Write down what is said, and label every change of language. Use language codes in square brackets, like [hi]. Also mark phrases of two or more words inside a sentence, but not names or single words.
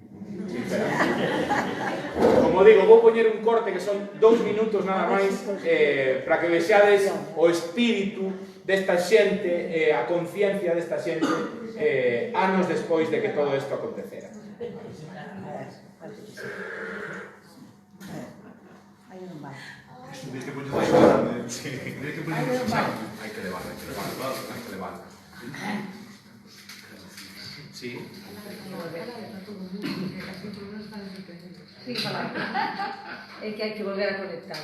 [gl] Como digo, vou poñer un corte que son 2 minutos nada máis para que vexades o espírito desta xente, a conciencia desta xente anos despois de que todo isto acontecera. [es] Tienes que poner ahí grande. Tienes que poner Hay que levarla. Sí. [gl] Sí, é que hai que volver a conectarlo.